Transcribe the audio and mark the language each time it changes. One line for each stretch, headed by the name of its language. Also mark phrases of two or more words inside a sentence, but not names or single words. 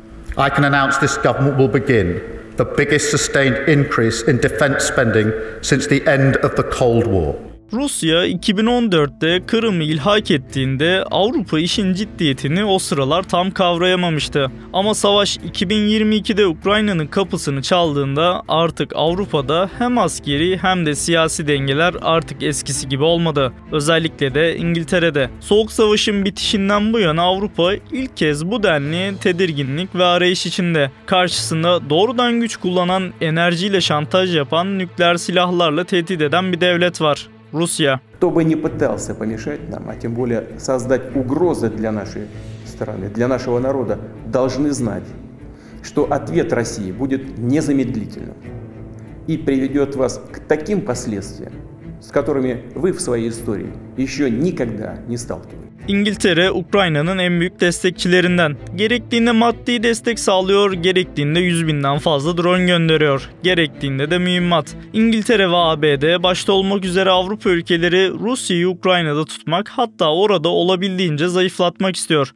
English: I can announce this government will begin the biggest sustained increase in defense spending since the end of the Cold War.
Turkish: Rusya 2014'te Kırım'ı ilhak ettiğinde Avrupa işin ciddiyetini o sıralar tam kavrayamamıştı. Ama savaş 2022'de Ukrayna'nın kapısını çaldığında artık Avrupa'da hem askeri hem de siyasi dengeler artık eskisi gibi olmadı. Özellikle de İngiltere'de. Soğuk Savaş'ın bitişinden bu yana Avrupa ilk kez bu denli tedirginlik ve arayış içinde. Karşısında doğrudan güç kullanan, enerjiyle şantaj yapan, nükleer silahlarla tehdit eden bir devlet var. Rusya.
Russian: Кто бы ни пытался помешать нам, а тем более создать угрозы для нашей страны, для нашего народа, должны знать, что ответ России будет незамедлительным и приведет вас к таким последствиям, с которыми вы в своей истории еще никогда не сталкивались.
Turkish: İngiltere, Ukrayna'nın en büyük destekçilerinden. Gerektiğinde maddi destek sağlıyor, gerektiğinde 100.000'den fazla drone gönderiyor, gerektiğinde de mühimmat. İngiltere ve ABD başta olmak üzere Avrupa ülkeleri Rusya'yı Ukrayna'da tutmak, hatta orada olabildiğince zayıflatmak istiyor.